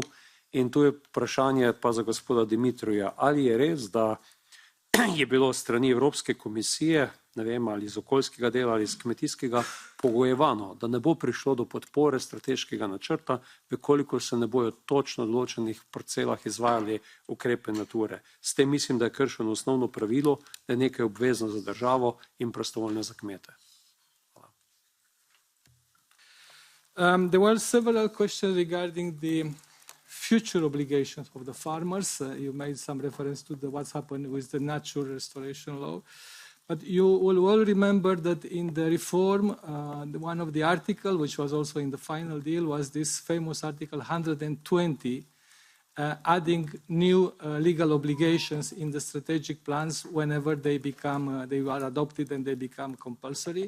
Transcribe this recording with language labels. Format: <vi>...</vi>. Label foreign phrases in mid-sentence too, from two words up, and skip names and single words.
<sl>In tu je vprašanje pa za gospoda Dimitrija, ali je res, da je bilo strani Evropske komisije, ne vem, ali iz okoljskega dela ali iz kmetijskega, pogojevano, da ne bo prišlo do podpore strateškega načrta, vkolikor se ne bojo točno določenih parcelah izvajali ukrepe nature. S tem mislim, da je kršeno osnovno pravilo, da je nekaj obvezno za državo in prostovoljno za kmete.</sl> <en>There were several questions regarding the future obligations of the farmers. You made some reference to what's happened with the natural restoration law. But you will all remember that in the reform, one of the articles, which was also in the final deal, was this famous Article 120, adding new legal obligations in the strategic plans whenever they are adopted and they become compulsory.</en>